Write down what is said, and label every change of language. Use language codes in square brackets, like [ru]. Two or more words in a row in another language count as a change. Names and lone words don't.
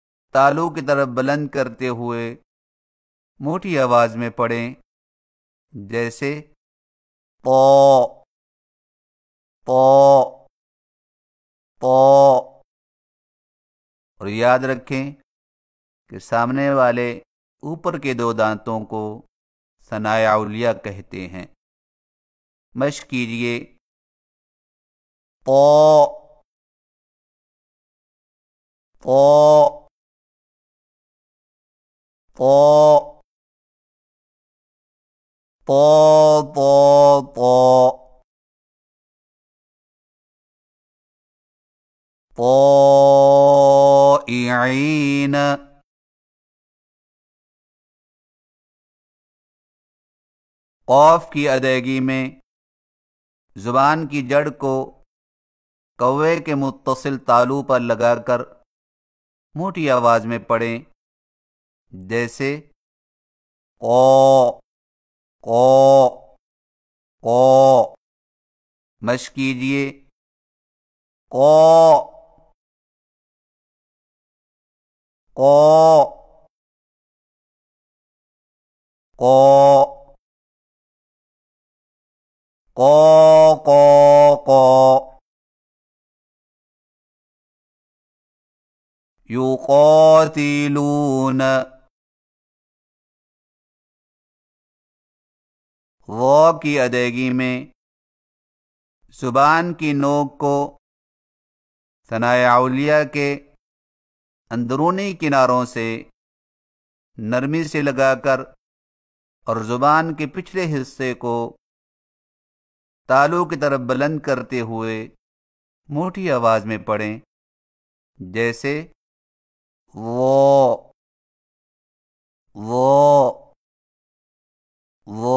[ur] تالو کی طرف بلند کرتے ہوئے موٹی آواز میں پڑھیں، جیسے پو پو پو۔ اور یاد رکھیں کہ سامنے والے اوپر کے دو دانتوں کو ثنائے علیہ کہتے ہیں۔ مشق کیجئے، پو پو پو پو پو پو پوئعین۔ قوف کی ادائیگی میں زبان کی جڑ کو کوے کے متصل تالو پر لگا کر موٹی آواز میں پڑھیں، جیسے قو قو قو۔ مشق کیجئے، قو قو قو قو قو قو۔ یقاتلون، واو کی ادائیگی میں زبان کی نوک کو ثنائے علیہ کے اندرونی کناروں سے نرمی سے لگا کر اور زبان کے پچھلے حصے کو تالو کی طرف بلند کرتے ہوئے موٹی آواز میں پڑھیں، جیسے وہ۔